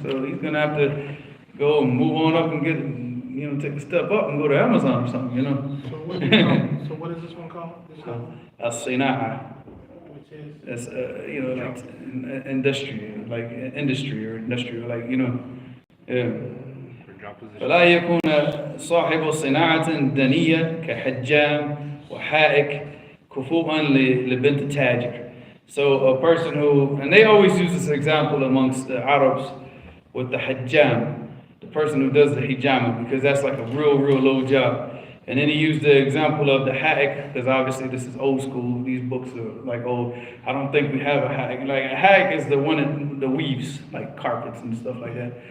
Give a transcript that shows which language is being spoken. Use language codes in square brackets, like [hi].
[en] So he's going to have to go and move on up and get, you know, take a step up and go to Amazon or something, you know. So what is this one called? This one? As-Sina'a. Which is? That's, you know, like industry, like industry or industrial, like, you know. Yeah. [ar] فلا يكون صاحب صناعة دنية كحجام وحائك كفؤا لبنت تاجر. [en] So a person who, and they always use this example amongst the Arabs with the hajjam, the person who does the hijama, because that's like a real low job. And then he used the example of the haik, because obviously this is old school. These books are like old. I don't think we have a haik. Like a haik is the one that weaves, like carpets and stuff like that.